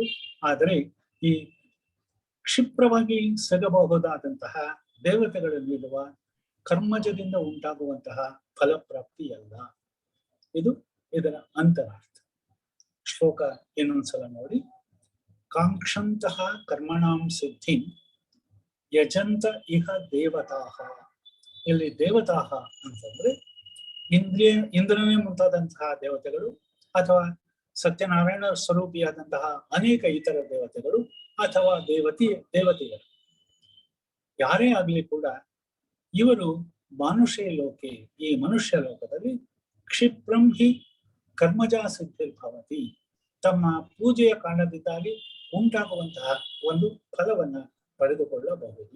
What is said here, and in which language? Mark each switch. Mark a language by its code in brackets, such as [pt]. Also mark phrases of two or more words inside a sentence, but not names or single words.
[kn] ಆದರೆ ಈ ಕ್ಷಿಪ್ರವಾಗಿ ಸಿಗಬಹುದಾದಂತಹ ದೇವತೆಗಳು ನೀಡುವ ಕರ್ಮಜದಿಂದ ಉಂಟಾಗುವಂತಹ ಫಲಪ್ರಾಪ್ತಿಯಲ್ಲ. ಇದು ಇದರ ಅಂತರಾರ್ಥ. ಶ್ಲೋಕ ಇನ್ನೊಂದ್ಸಲ ನೋಡಿ. [sa] ಕಾಂಕ್ಷಂತಹ ಕರ್ಮಣಾಂ ಸಿದ್ಧಿ ಯಜಂತ ಇಹ ದೇವತಾಹ. [kn] ಇಲ್ಲಿ ದೇವತಾಹ ಅಂತಂದ್ರೆ ಇಂದ್ರನೇ ಮುಂತಾದಂತಹ ದೇವತೆಗಳು ಅಥವಾ ಸತ್ಯನಾರಾಯಣ ಸ್ವರೂಪಿಯಾದಂತಹ ಅನೇಕ ಇತರ ದೇವತೆಗಳು ಅಥವಾ ದೇವತೆಯರು ಯಾರೇ ಆಗಲಿ ಕೂಡ ಇವರು [sa] ಮಾನುಷೇ ಲೋಕೆ, [kn] ಈ ಮನುಷ್ಯ ಲೋಕದಲ್ಲಿ [sa] ಕ್ಷಿಪ್ರಂ ಹಿ ಕರ್ಮಜಾ ಸಿದ್ಧಿರ್ಭವತಿ, [kn] ತಮ್ಮ ಪೂಜೆಯ ಕಾರಣದಿಂದಾಗಿ ಉಂಟಾಗುವಂತಹ ಒಂದು ಫಲವನ್ನ ಪಡೆದುಕೊಳ್ಳಬಹುದು.